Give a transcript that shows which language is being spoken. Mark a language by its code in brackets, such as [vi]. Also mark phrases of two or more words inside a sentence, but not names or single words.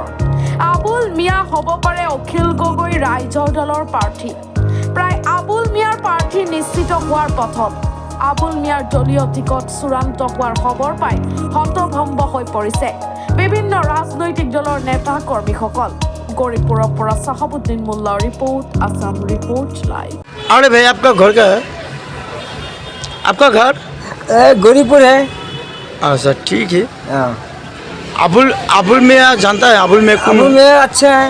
[as] আবুল মিয়া হ'ব পাৰে অখিল গগৈ ৰাইজৰ দলৰ প্ৰাৰ্থী। প্ৰায় আবুল মিয়াৰ প্ৰাৰ্থী নিশ্চিত হোৱাৰ পথত আবুল মিয়াৰ দলীয় টিকট চূড়ান্ত হোৱাৰ খবৰ পাই হতভম্ব হৈ পৰিছে বিভিন্ন ৰাজনৈতিক দলৰ নেতা কৰ্মীসকল। [hi] गौरीपुर पर साहबुद्दीन मुल्ला रिपोर्ट असम रिपोर्ट लाइव। अरे भाई आपका घर क्या है? आपका घर गौरीपुर है। अच्छा ठीक है। हाँ। अबुल मियाँ जानता है? अबुल मियाँ अच्छा है,